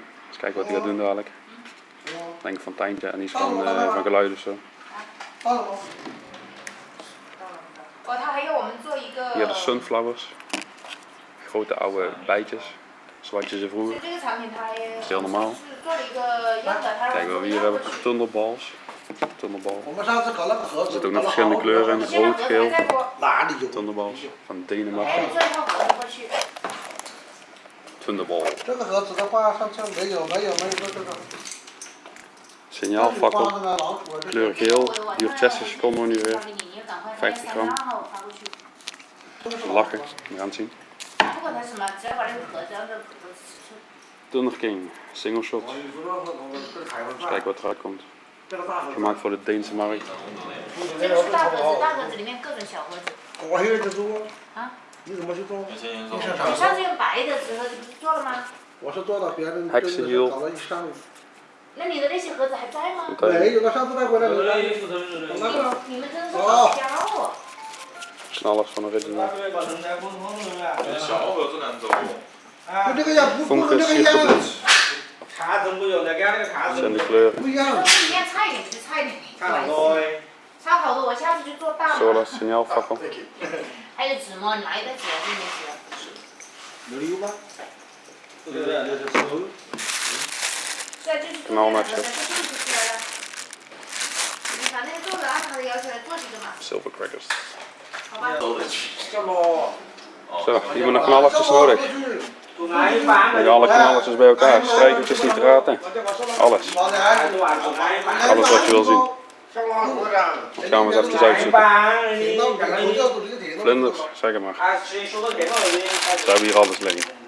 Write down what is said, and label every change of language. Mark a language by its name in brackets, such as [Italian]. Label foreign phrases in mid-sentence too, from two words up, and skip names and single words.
[Dutch] Eens kijken wat hij gaat doen dadelijk. Ik denk een fonteintje en iets van geluid of zo. Hier de sunflowers. Grote oude bijtjes. Zoals je ze vroeger. Dat is heel normaal. Kijken wat we hier hebben. Thunderballs. Thunderball. [Chinese] 我们上次搞那个盒 [Dutch] Er [Chinese] 子， [Dutch] zitten ook [Chinese] 搞 [Dutch] nog [Chinese] 了好 [Dutch] verschillende [Chinese] 多 [Dutch] kleuren [Chinese] 盒 [Dutch] in, [Chinese] 子 [Dutch] rood, geel. [Chinese] 哪里有？ [Dutch] Thunderball van [Chinese] 哎，你 [Dutch] Denemarken. [Chinese] 做一套盒子过去。 [Dutch] Thunderball. [Chinese] 这个盒子的话，上次没有这个。 [Dutch] Signaalfakkel. Kleur geel. Duurt 60 seconden ongeveer. 50 gram. Lachen. We gaan het zien. [Chinese] 不管它什么，只要把那个盒子让它 [English] Thunder King. Single shot. [Dutch] Eens kijken wat eruit komt. Gemaakt voor de Deense markt. [Chinese] 这个是大盒子，大盒子里面各种小盒子。我现在在做。啊？你怎么去做？你上次用白的时候这不是做了吗？我是做的，别人还是有搞了一上午。那你的那些盒子还在吗？没有，他上次带回来的。你们真的是好骄傲。 [Dutch] Knallers van original. [Chinese] 小盒子难走。跟这个样不跟 [Dutch] Funkers [Chinese] 这个一样， [Dutch] schitterend. [Chinese] 卡子不用，再给他那个卡子。 [Dutch] Zijn de kleuren. [Chinese] 不一样。里面差一点就差一点，差好多哎。差好多，我下次就做大 [Dutch] Solar [Chinese] 了。 [Dutch] signaalfakkel. [Chinese] 还有纸吗？你拿一袋纸来这边纸。有理由吧？对对对，就是收。对，就是做这个盒子，就这么就出来了。你把那个做了，按他的要求来做几个嘛， [English] Silver crackers. [Chinese] 好吧？这么。 [Dutch] Zo, hier hebben we nog knallertjes nodig. 做哪一版？ Leggen alle knallertjes bij elkaar. Strijkertjes, nitraten. Alles. Alles wat je wil zien. Dat gaan we eens even uitzoeken. Vlinders, zeg het maar. We hebben hier alles liggen.